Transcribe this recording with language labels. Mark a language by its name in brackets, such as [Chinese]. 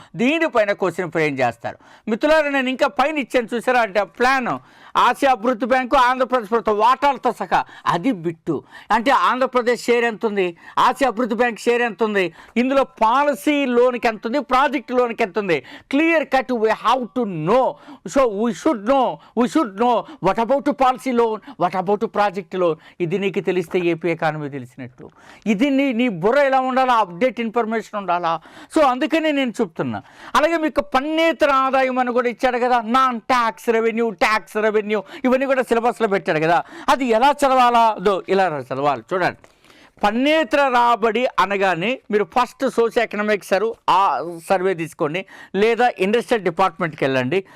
[Telugu] దీనిపైన question frame చేస్తారు. మిత్రులారా, నేను ఇంకా పైన ఇచ్చాను చూసారా ప్లాన్, ఆసియా అభివృద్ధి బ్యాంకు ఆంధ్రప్రదేశ్ ప్రభుత్వం వాటాలతో సహా, అది బిట్టు. అంటే ఆంధ్రప్రదేశ్ షేర్ ఎంత ఉంది, ఆసియా అభివృద్ధి బ్యాంక్ షేర్ ఎంత ఉంది, ఇందులో పాలసీ లోన్కి ఎంత ఉంది, ప్రాజెక్ట్ లోన్కి ఎంత ఉంది, [English] Clear cut we have to know. So we should know what about policy loan, what about project loan. [Telugu] ఇది నీకు తెలిస్తే ఏపీ ఎకానమీ తెలిసినట్టు. ఇది నీ బుర్ర ఎలా ఉండాలా, అప్డేట్ ఇన్ఫర్మేషన్ ఉండాలా. సో అందుకనే నేను చెప్తున్నా. అలాగే మీకు పన్నేతర ఆదాయం అని కూడా ఇచ్చాడు కదా, non tax revenue, tax revenue, ఇవన్నీ కూడా సిలబస్లో పెట్టాడు కదా. అది ఎలా చదవాలా, ఇలా చదవాలి. చూడండి, పన్నేతర రాబడి అనగానే మీరు ఫస్ట్ సోషల్ ఎకనామిక్స్ ఆ సర్వే తీసుకోండి, లేదా ఇండస్ట్రియల్ డిపార్ట్మెంట్కి వెళ్ళండి.